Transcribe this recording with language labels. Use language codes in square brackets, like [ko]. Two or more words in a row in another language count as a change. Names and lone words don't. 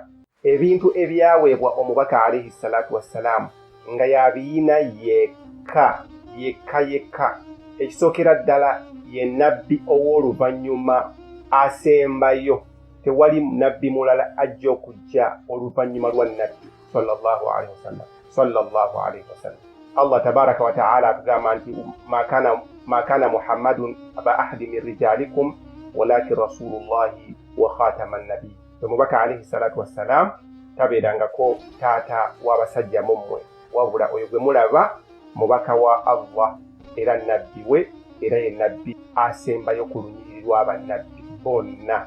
[lg] Ebintu ebyaweebwa omubaka [ar] عليه الصلاة والسلام [lg] nga yabiina yekka. Ekisookera ddala ye nabbi ow'oluvannyuma asembayo. Tewali nabbi mulala ajja okujja oluvannyuma lwa nabbi [ar] صلى الله عليه وسلم. الله تبارك وتعالى [lg] atugamba nti [ar] ما كان محمد أبا أحد من رجالكم ولكن رسول الله وخاتم النبي. [lg] Omubaka [ar] عليه الصلاة والسلام [lg] tabeerangako taata w'abasajja mummwe, wabula oyo gwe mulaba mubaka wa Allah era nabbi we, era ye nabbi asembayo ku lunyiriri lw'abannabbi bonna.